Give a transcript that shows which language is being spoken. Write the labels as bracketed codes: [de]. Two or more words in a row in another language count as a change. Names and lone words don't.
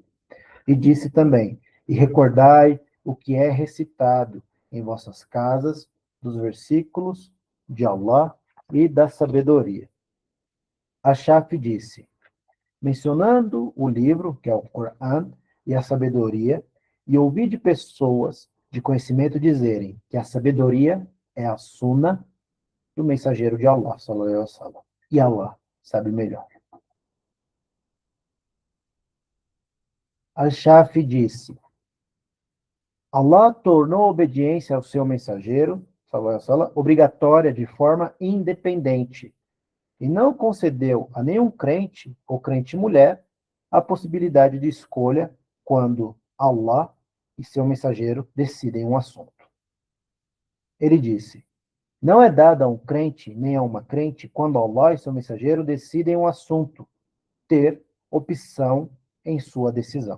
[pt] E disse também: e recordai o que é recitado em vossas casas, dos versículos de Allah e da sabedoria. Ashaf disse: mencionando o livro, que é o Corão, e a sabedoria, e ouvi de pessoas de conhecimento dizerem que a sabedoria é a Sunna do mensageiro de Allah, [ar] صلى الله عليه وسلم. [pt] E Allah sabe melhor. Al-Shafi disse: Allah tornou a obediência ao seu mensageiro, [ar] صلى الله عليه وسلم, [pt] obrigatória de forma independente, e não concedeu a nenhum crente ou crente mulher a possibilidade de escolha quando Allah e seu mensageiro decidem um assunto. Ele disse: não é dado a um crente nem a uma crente, quando Allah e seu mensageiro decidem um assunto, ter opção em sua decisão.